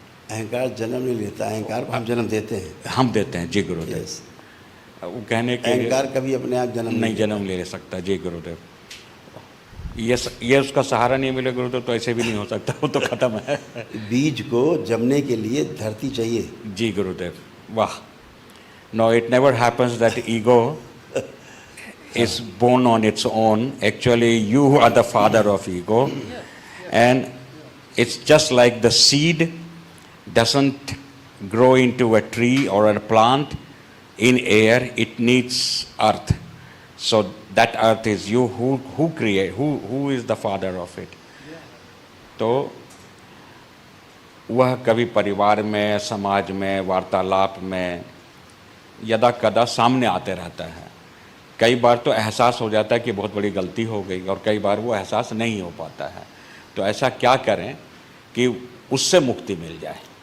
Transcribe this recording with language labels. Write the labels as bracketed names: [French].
[Hindi] अहंकार जन्म नहीं लेता, अहंकार को हम जन्म देते हैं। हम देते हैं जी गुरुदेव। [English] yes, [Hindi] वो कहने के अहंकार कभी अपने आप जन्म नहीं जन्म ले सकता जी गुरुदेव। ये उसका सहारा नहीं मिले गुरुदेव तो ऐसे भी नहीं हो सकता, वो तो खत्म है। बीज को जमने के लिए धरती चाहिए। जी गुरुदेव, वाह। [English] No, it never happens that ego is born on its own. Actually, you are the father of ego. And it's just like the seed doesn't grow into a tree or a plant in air, it needs earth. So that earth is you who create, who is the father of it. [Hindi] तो वह कभी परिवार में, समाज में, वार्तालाप में यदा कदा सामने आते रहता है। कई बार तो एहसास हो जाता है कि बहुत बड़ी गलती हो गई और कई बार वो एहसास नहीं हो पाता है। तो ऐसा क्या करें कि उससे मुक्ति मिल जाए?